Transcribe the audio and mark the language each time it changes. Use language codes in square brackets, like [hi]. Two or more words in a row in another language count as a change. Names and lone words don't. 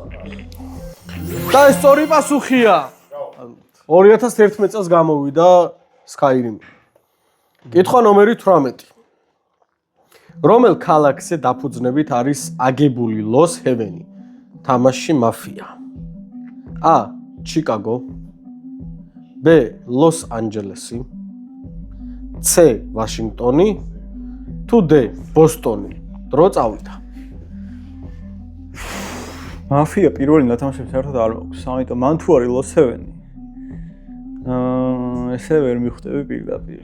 [ka] და ეს სწორი პასუხია. 2011 წელს გამოვიდა Skyrim. კითხვა ნომერი 18. რომელ ქალაქზე დაფუძნებით არის აგებული Lost Heaven-ი? თამაში მაფია. A. Chicago, B. Los Angeles-ი, C. Washington-ი, თუ D. Boston-ი. დრო წავიდა. მაფია პირველი ნათამაშები საერთოდ არ მაქვს, ამიტომ მან თუ არის Lost Heaven-ი. ესე ვერ მიხვდები პირდაპირ.